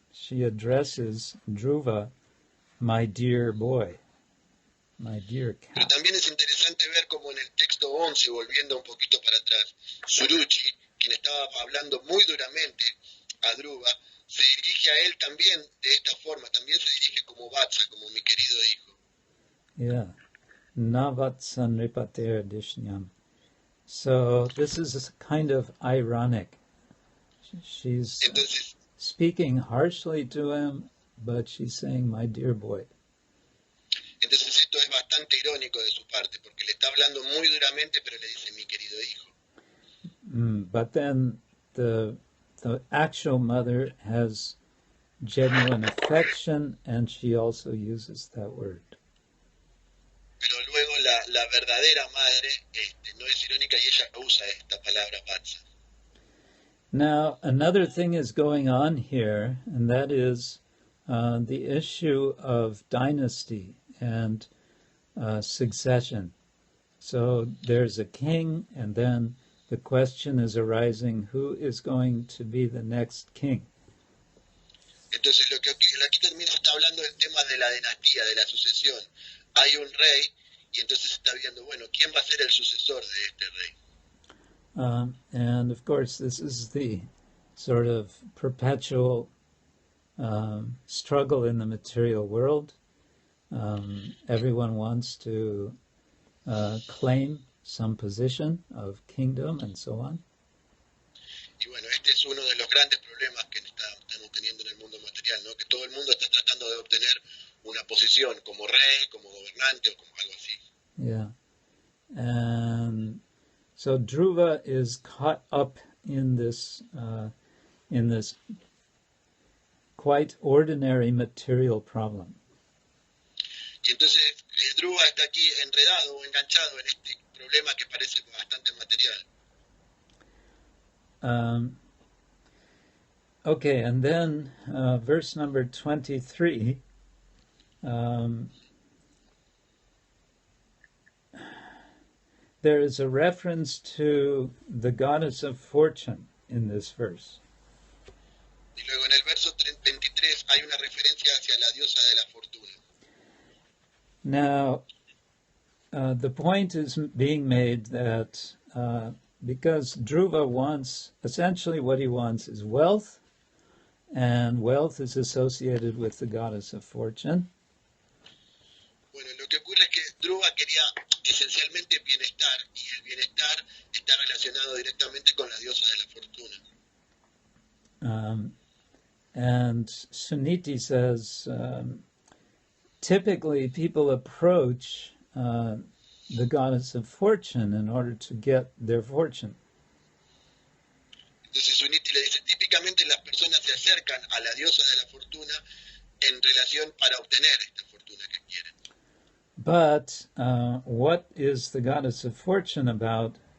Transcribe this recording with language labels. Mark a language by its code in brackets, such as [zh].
[en] She addresses Dhruva, my dear boy, my dear cat. [es] Pero también es interesante ver como en el texto 11, volviendo un poquito para atrás, Suruchi, quien estaba hablando muy duramente a Dhruva, se dirige a él también de esta forma, también se dirige como Vatsa, como mi querido hijo. [sa] Yeah, Navatsa Nripater Dishnyam. [en] So this is kind of ironic. She's [es] Entonces, [en] speaking harshly to him, but she's saying, my dear boy. [es] entonces esto es bastante irónico de su parte, porque le está hablando muy duramente, pero le dice mi querido hijo. [en] But then the actual mother has genuine affection, and she also uses that word. [es] Pero luego la la verdadera madre no es irónica y ella usa esta palabra vatsa. [en] Now, another thing is going on here, and that is the issue of dynasty and succession. So there's a king, and then the question is arising, who is going to be the next king? [es] Entonces, lo que aquí también se está hablando del tema de la dinastía, de la sucesión. Hay un rey, y entonces se está viendo, bueno, ¿quién va a ser el sucesor de este rey? [en] And of course, this is the sort of perpetual struggle in the material world. Everyone wants to claim some position of kingdom and so on. [es] Y bueno, este es uno de los grandes problemas que estamos teniendo en el mundo material, ¿no? Que todo el mundo está tratando de obtener una posición como rey, como gobernante o como algo así. [en] Yeah. And so Dhruva is caught up in this quite ordinary material problem. [es] Y entonces Dhruva está aquí enredado o enganchado en este problema que parece bastante material. [en] Okay, and then verse number 23, there is a reference to the goddess of fortune in this verse. [es] Y luego en el verso 23 hay una referencia hacia la diosa de la fortuna. [en] Now, the point is being made that because Dhruva wants, essentially what he wants is wealth, and wealth is associated with the goddess of fortune. [es] Bueno, lo que ocurre es que Dhruva quería esencialmente bienestar, y el bienestar está relacionado directamente con la diosa de la fortuna. [en] And Suniti says, typically people approach the goddess of fortune in order to get their fortune. [es] Entonces Suniti le dice, típicamente las personas se acercan a la diosa de la fortuna en relación para obtener esta fortuna que quieren. [en] But what is the goddess of fortune about?